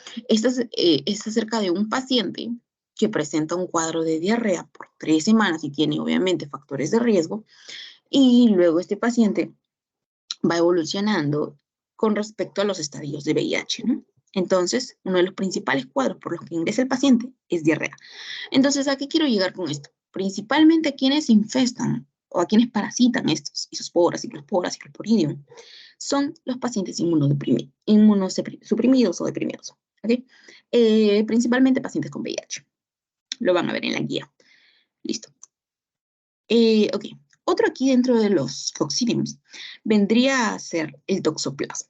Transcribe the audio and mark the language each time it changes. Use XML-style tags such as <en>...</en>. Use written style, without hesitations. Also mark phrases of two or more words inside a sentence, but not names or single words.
<es>Esta es acerca de un paciente que presenta un cuadro de diarrea por 3 semanas y tiene obviamente factores de riesgo, y luego este paciente va evolucionando con respecto a los estadios de VIH, ¿no? Entonces, uno de los principales cuadros por los que ingresa el paciente es diarrea. Entonces, ¿a qué quiero llegar con esto? Principalmente a quienes infestan o a quienes parasitan estos, isosporas, ciclosporas, ciclosporidium, son los pacientes inmunosuprimidos o deprimidos. ¿Okay? Principalmente pacientes con VIH. Lo van a ver en la guía. Listo. Ok. Otro aquí dentro de los coccidiums vendría a ser el toxoplasma.</es>